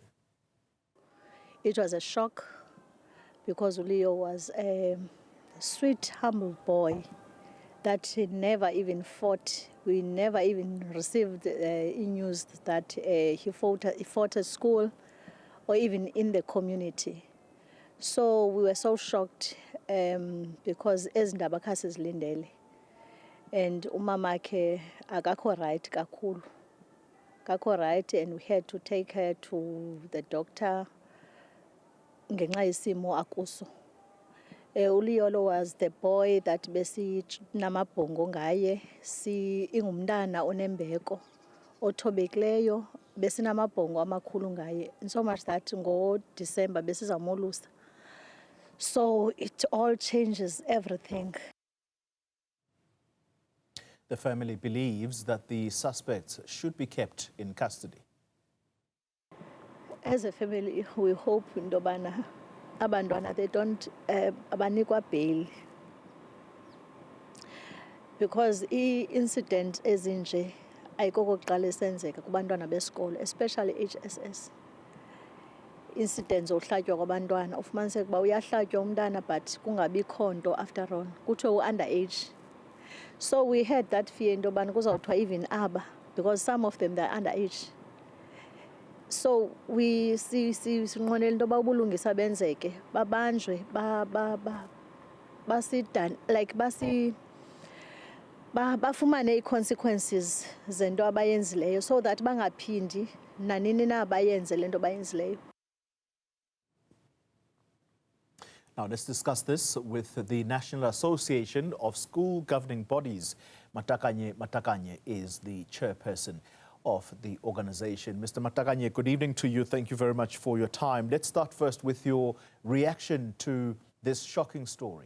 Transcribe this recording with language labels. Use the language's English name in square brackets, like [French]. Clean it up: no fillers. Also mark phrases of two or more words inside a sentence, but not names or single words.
[English] It was a shock because Leo was a sweet, humble boy that he never even fought. We never even received news that he fought at school or even in the community. So we were so shocked because [Xhosa] ezindaba khasizilindele [English] and [Xhosa] umamakhe akakho right kakhulu. Akakho right, [English] and we had to take her to the doctor [Xhosa] ngenxa yesimo akuso. Uliyolo [English] was the boy that [Xhosa] besinamabhongo ngaye, ingumntana onembeko othobekileyo, besinamabhongo amakhulu ngaye, [English] and so much that [Xhosa] ngo-December besizamolusa. [English] So it all changes everything. The family believes that the suspects should be kept in custody. As a family, we hope [Xhosa] indobana abantwana [English] they don't abanikwa bail, because incident [Xhosa] ezinje ayikokuqala esenzeka kubantwana besikolo, [English] especially HSS. [Xhosa] Incidents zokuhlatywa kwabantwana ufumaniseka ukuba uyahlatywa umntana but kungabikho nto [English] after all, [Xhosa] kuthiwe underage. [English] So we had that fear [Xhosa] indobana kuzawuthiwa [English] even aba, because some of them they're underage. So we [Xhosa] sinqwenela into yoba ubulungisa benzeke, babanjwe, bafumane ii-consequences zento abayenzileyo [English] so that [Xhosa] bangaphindi nanini na bayenze le nto bayenzileyo. [English] Now, let's discuss this with the National Association of School Governing Bodies. Matakanye is the chairperson of the organization. Mr. Matakanye, good evening to you. Thank you very much for your time. Let's start first with your reaction to this shocking story.